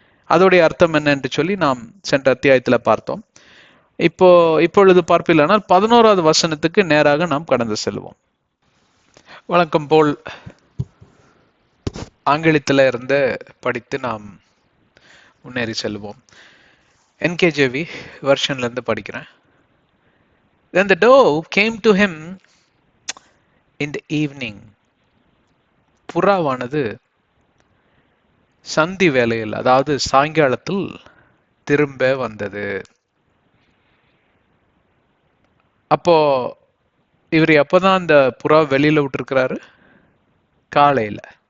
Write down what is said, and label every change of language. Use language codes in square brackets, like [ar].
[ta] அதோடைய அர்த்தம் என்ன என்று சொல்லி நாம் சென்ற அத்தியாயத்துல பார்த்தோம். இப்பொழுது பார்ப்பில்லைனால் 11வது வசனத்துக்கு நேராக நாம் கடந்து செல்வோம். வழக்கம் போல் ஆங்கிலத்துல இருந்து படித்து நாம் முன்னேறி செல்வோம். NKJV வெர்ஷன்ல இருந்து படிக்கிறேன். [en] Then the dove came to him in the evening. [ta] புறாவானது சந்தி வேளையில், அதாவது சாயங்காலத்தில் திரும்ப வந்தது. அப்போ இவர் எப்பதான் இந்த புறா வெளியில விட்டுருக்கிறாரு? காலையில.